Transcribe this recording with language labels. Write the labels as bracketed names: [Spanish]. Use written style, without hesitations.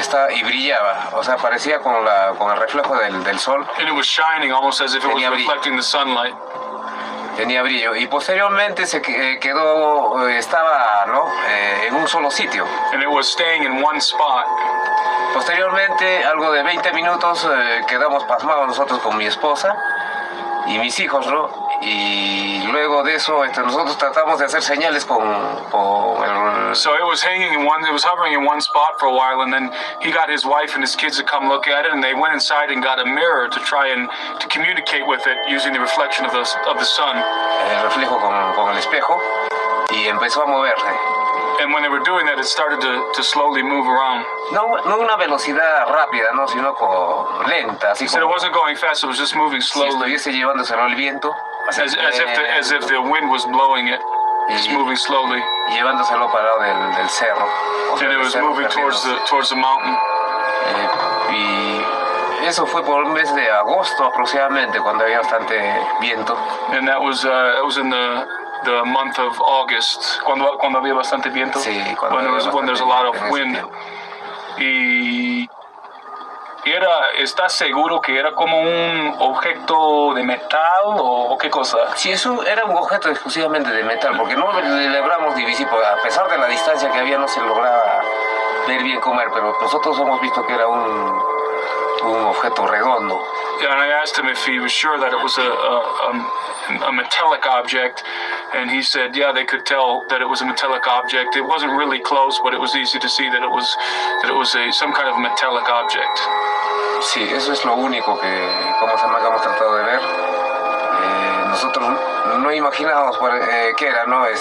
[Spanish] Y brillaba, o sea, parecía con el reflejo del sol. [English] And it was shining almost as if it was reflecting the sunlight. [Spanish] Tenía brillo y posteriormente se estaba, ¿no? En un solo sitio. [English] And it was staying in one spot. [Spanish] Posteriormente, algo de 20 minutos, quedamos pasmados nosotros con mi esposa y mis hijos, ¿no? Y luego de eso, nosotros tratamos de hacer señales con el... [English] So it was hovering in one spot for a while, and then he got his wife and his kids to come look at it, and they went inside and got a mirror to try and to communicate with it using the reflection of the sun. [Spanish] El reflejo con el espejo, y empezó a moverse. [English] And when they were doing that, it started to slowly move around. [Spanish] No una velocidad rápida, no, sino lenta. Así [English] he said it wasn't going fast; it was just moving slowly. [Spanish] Si estuviese llevándoselo el viento. [English] As if the wind was blowing it, just moving slowly. [Spanish] Llevándoselo para el lado del cerro. [English] And it was moving towards the mountain. [Spanish] Y eso fue por el mes de agosto aproximadamente, cuando había bastante viento. [English] And that was in the month of August, [Spanish] cuando había bastante viento. Sí, [English] when there's a lot of wind. [Spanish] Y ¿estás seguro que era como un objeto de metal o qué cosa? Sí, eso era un objeto exclusivamente de metal, porque no le logramos divisar, a pesar de la distancia que había no se lograba ver bien cómo era, pero nosotros hemos visto que era un objeto redondo. [English] and I asked him if he was sure that it was a metallic object, and he said, yeah, they could tell that it was a metallic object. It wasn't really close, but it was easy to see that it was some kind of metallic object. [Spanish] Sí, eso es lo único que hemos tratado de ver. Nosotros no imaginábamos qué era, ¿no?